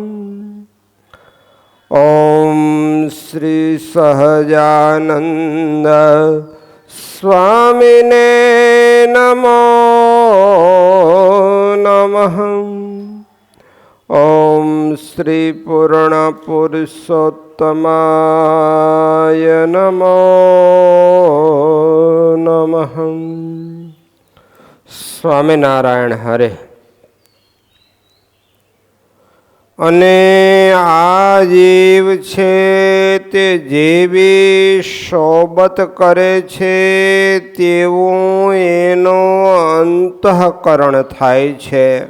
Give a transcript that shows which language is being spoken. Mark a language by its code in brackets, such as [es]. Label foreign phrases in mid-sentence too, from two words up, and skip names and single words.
[sa] ओम श्री सहजानंद स्वामिने नमो नमः। ओम श्री पूर्ण पुरुषोत्तमाय नमो नमः। [gu] સ્વામિનારાયણ હરે. અને આ જીવ છે તે જેવી સોબત કરે છે તેવું એનું અંતઃકરણ થાય છે.